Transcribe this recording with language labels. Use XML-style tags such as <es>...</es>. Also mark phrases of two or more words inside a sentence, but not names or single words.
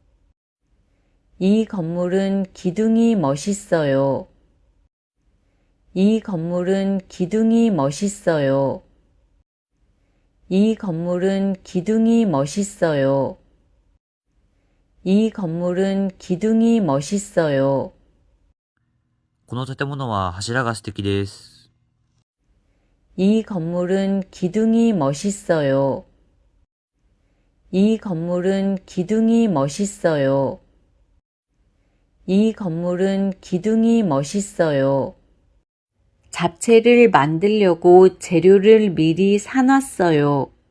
<ko>이 건물은 기둥이 멋있어요. 이 건물은 기둥이 멋있어요. 이 건물은 기둥이 멋있어요. 이 건물은 기둥이 멋있어요.</ko> <ja>この建物は柱が素敵です。</ja> <ko>이 건물은 기둥이 멋있어요. 이 건물은 기둥이 멋있어요. 이 건물은 기둥이 멋있어요. 잡채를 만들려고 재료를 미리 사놨어요.</ko>